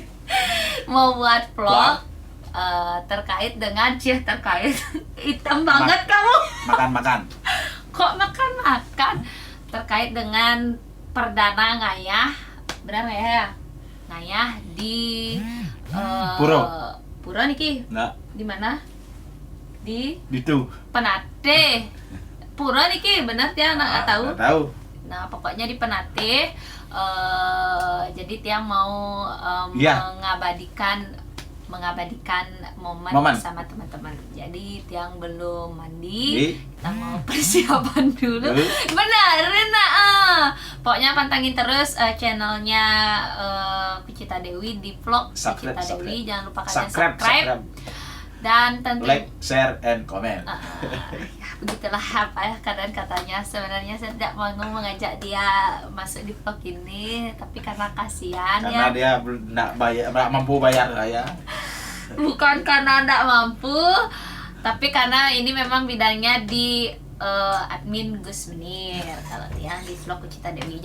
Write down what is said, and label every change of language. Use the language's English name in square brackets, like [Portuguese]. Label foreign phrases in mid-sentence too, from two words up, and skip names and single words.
[Indonesian] Mau buat vlog terkait dengan terkait hitam banget kamu. Makan. Kok makan? Terkait dengan perdana ngayah, benar nggak ya? [Balinese] Ngayah di Puro niki. [Indonesian] Enggak, Di mana? Di itu. Penate. [Balinese] Puro niki, [Indonesian] bener Tiang nggak tahu. Nggak tahu. Nah, pokoknya di Penate. Jadi Tiang mau Iya. mengabadikan momen Momen. bersama teman-teman. Jadi Tiang belum Di. mandi, kita mau persiapan dulu. Dulu. Benar, pokoknya pantengin terus channelnya Kucita Dewi di vlog Subscribe, Kucita Dewi. subscribe. Jangan lupa kalian Subscribe. dan tentu [English] Like, share, and comment. [Indonesian] ya, begitulah apa ya katanya. Sebenarnya saya tidak mau mengajak dia masuk di vlog ini, tapi karena kasihan Karena ya. dia nggak mampu bayar saya. Bukan karena tidak mampu, tapi karena ini memang bidangnya di admin Gus Menir kalau Tiang di vlog Kucita Dewi.